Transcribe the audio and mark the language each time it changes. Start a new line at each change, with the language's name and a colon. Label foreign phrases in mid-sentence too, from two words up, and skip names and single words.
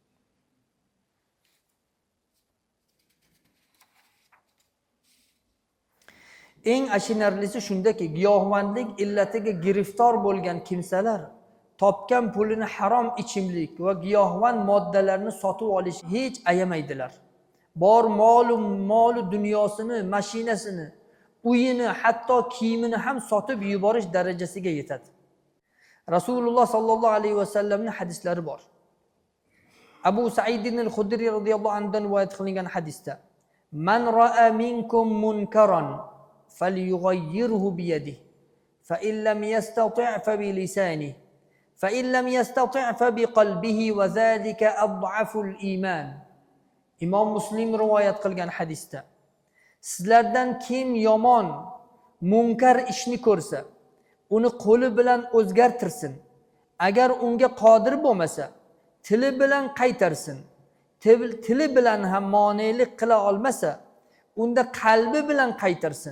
Uzbek: Eng achinarlisi shundaki, giyohvandlik illatiga giriftor bo'lgan kimsalar topgan pulini harom ichimlik va giyohvand moddalarni sotib olish hech ayamaydilar. Bor molu dunyosini, mashinasini, uyini, hatto kiyimini ham sotib yuborish darajasiga yetadi. Rasululloh sallallohu alayhi vasallamning hadislari bor. Abu Sa'id al-Khudri radhiyallohu anhu rivoyat qilingan hadisda:
Arabic: "من رأى منكم منكرا فليغيره بيده فإن لم يستطع فبلسانه فإن لم يستطع فبقلبه وذلك أضعف الإيمان."
Uzbek: Imom Muslim rivoyat qilgan hadisda: sizlardan kim yomon, munkar ishni ko'rsa, uni qo'li bilan o'zgartirsin. Agar unga qodir bo'lmasa, tili bilan qaytarsin. Tili bilan ham monelik qila olmasa, unda qalbi bilan qaytarsin.